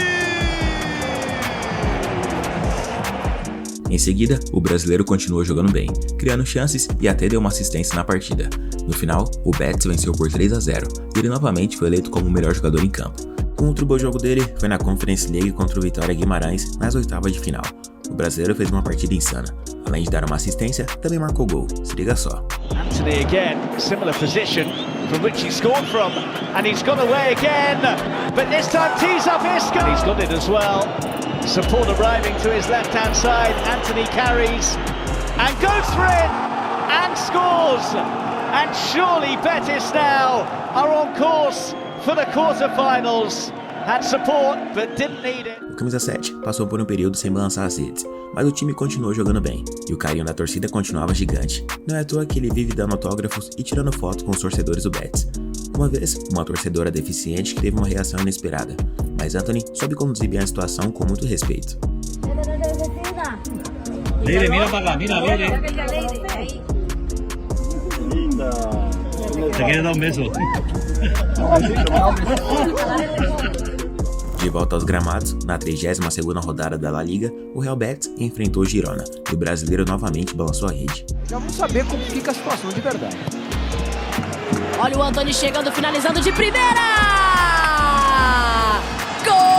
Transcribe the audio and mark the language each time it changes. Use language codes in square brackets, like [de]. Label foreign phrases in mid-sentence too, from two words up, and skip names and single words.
[pt] Em seguida, o brasileiro continuou jogando bem, criando chances e até deu uma assistência na partida. No final, o Betis venceu por 3-0 e ele novamente foi eleito como o melhor jogador em campo. O outro bom jogo dele foi na Conference League contra o Vitória Guimarães nas oitavas de final. O brasileiro fez uma partida insana. Além de dar uma assistência, também marcou gol. Se liga só. [en] Antony again, similar position from which he scored from, and he's gone away again, but this time tees up Isco. He's got it as well. Support arriving to his left-hand side. Antony carries and goes for it and scores. And surely Betis now are on course for the quarterfinals. Had support, but didn't need it. [pt] O camisa 7 passou por um período sem balançar as redes, mas o time continuou jogando bem, e o carinho da torcida continuava gigante. Não é à toa que ele vive dando autógrafos e tirando foto com os torcedores do Betis. Uma vez, uma torcedora deficiente teve uma reação inesperada, mas Antony soube conduzir bem a situação com muito respeito. [es] Leire, mira para lá, mira, Leire. Te quiere dar un beso. [pt] De volta aos gramados, na 32ª rodada da La Liga, o Real Betis enfrentou o Girona, e o brasileiro novamente balançou a rede. Já vamos saber como fica a situação de verdade. Olha o Antony chegando, finalizando de primeira! Gol!